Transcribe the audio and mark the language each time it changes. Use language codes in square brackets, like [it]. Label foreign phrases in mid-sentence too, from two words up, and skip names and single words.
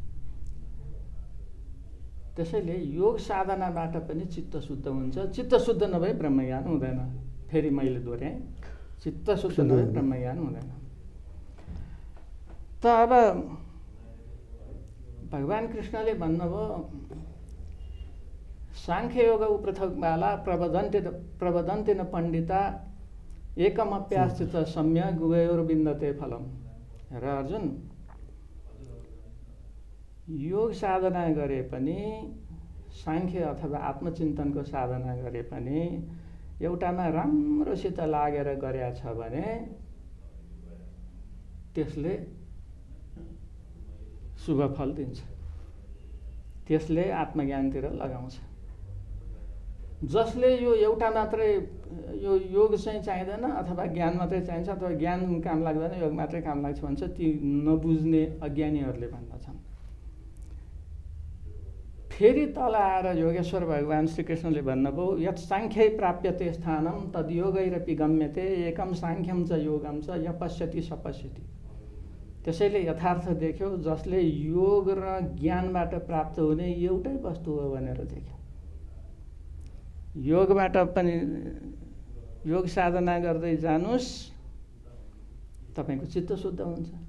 [ne] त्यसैले योग साधनाबाट पनि चित्त शुद्ध हुन्छ। चित्त शुद्ध नभए ब्रह्मज्ञान हुँदैन। फेरि मैले दोहोऱ्याएँ, चित्त शुद्ध नभए ब्रह्मज्ञान हुँदैन। त अब भगवान् कृष्णले भन्नुभयो [sa] साङ्ख्य योग पृथक बाला प्रवदन्ति न पण्डिता एकमप्यास्थित सम्यक् गुवयोर्विन्दते फलम्। [ne] र अर्जुन, योग साधना गरे पनि, साङ्ख्य अथवा आत्मचिन्तनको साधना गरे पनि एउटामा राम्रोसित लागेर गरेका छ भने त्यसले शुभ फल दिन्छ, त्यसले आत्मज्ञानतिर लगाउँछ। जसले यो एउटा मात्रै यो योग चाहिँ चाहिँदैन अथवा ज्ञान मात्रै चाहिन्छ अथवा ज्ञान काम लाग्दैन योग मात्रै काम लाग्छ भन्छ, ती नबुझ्ने अज्ञानीहरूले भन्दछन्। फेरि तल आएर योगेश्वर भगवान् श्रीकृष्णले भन्नुभयो [sa] यत् साङ्ख्यै प्राप्यते स्थानं तद्योगैरपि गम्यते एकम साङ्ख्यम च योगम च य पश्यति स पश्यति। [ne] त्यसैले यथार्थ देख्यो जसले योग र ज्ञानबाट प्राप्त हुने एउटै वस्तु हो भनेर देख्यो। योगबाट पनि योग साधना गर्दै जानुस् तपाईको चित्त शुद्ध हुन्छ।